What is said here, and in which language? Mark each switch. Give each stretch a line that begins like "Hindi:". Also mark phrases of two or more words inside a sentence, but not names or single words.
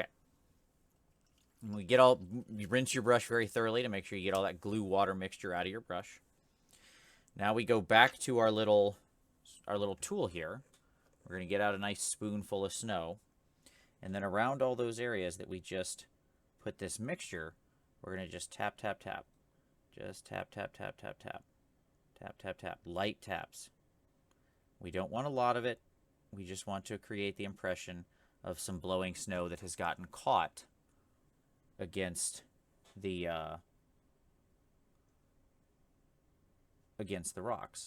English: And you rinse your brush very thoroughly to make sure you get all that glue water mixture out of your brush. Now we go back to our little tool here. We're going to get out a nice spoonful of snow. And then around all those areas that we just put this mixture, we're going to just tap, tap, tap. Just tap, tap, tap, tap, tap. Tap, tap, tap. Light taps. We don't want a lot of it. We just want to create the impression of some blowing snow that has gotten caught against the rocks.